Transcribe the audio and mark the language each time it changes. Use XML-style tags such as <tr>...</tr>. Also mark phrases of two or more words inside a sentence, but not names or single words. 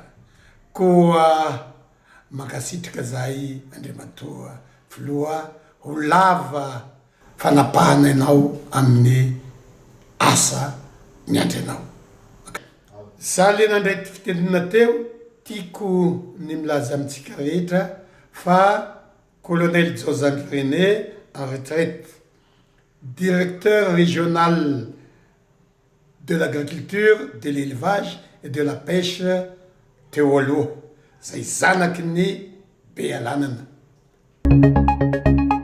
<mg>Koa mankasitraka zay Andriamatoa Filoha ho lava fanapahana ianao amin'ny asa miandry anao. Za le nandray ty fitenenana teo, tiako ny milaza amintsika rehetra fa Colonel René JAOZANDRY</mg> <fr>en retraite, directeur régional de l'agriculture, de l'élevage et de la pêche</fr> <mg>teo aloha, zay Zanak'i Bealanana.</mg>